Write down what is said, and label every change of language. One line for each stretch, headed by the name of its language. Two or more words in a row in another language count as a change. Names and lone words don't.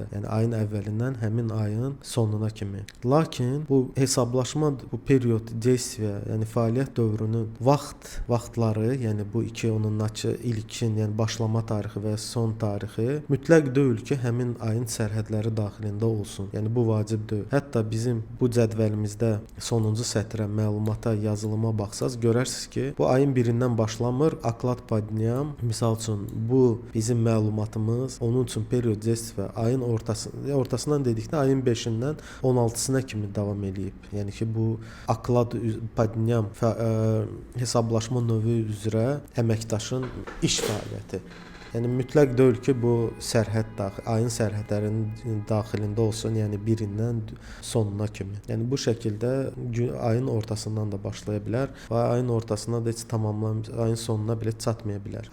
Azerbaijani: Yəni ayın əvvəlindən həmin ayın sonuna kimi. Lakin bu hesablaşma, bu
Russian: период действия,
Azerbaijani: yəni fəaliyyət dövrünün vaxtları, yəni bu iki onun ilkin, yəni başlama tarixi və son tarixi mütləq deyil ki, həmin ayın sərhədləri daxilində olsun. Yəni bu vacib deyil. Hətta bizim bu cədvəlimizdə sonuncu sətrə, məlumata, yazılıma baxsaz, görərsiniz ki, bu ayın 1-dən başlamır,
Russian: оклад по дням.
Azerbaijani: Misal üçün, bu bizim məlumatımız, onun üçün
Russian: период действия
Azerbaijani: ayın ortasından dedikdə ayın 5-dən 16-sına kimi davam eləyib. Yəni ki, bu
Russian: оклад по дням
Azerbaijani: hesablaşma növü üzrə əməkdaşın iş fəaliyyəti. Yəni mütləq deyil ki, bu ayın sərhədlərinin daxilində olsun, yəni birindən sonuna kimi. Yəni bu şəkildə ayın ortasından da başlaya bilər və ayın ortasına da heç ayın sonuna belə çatmaya bilər.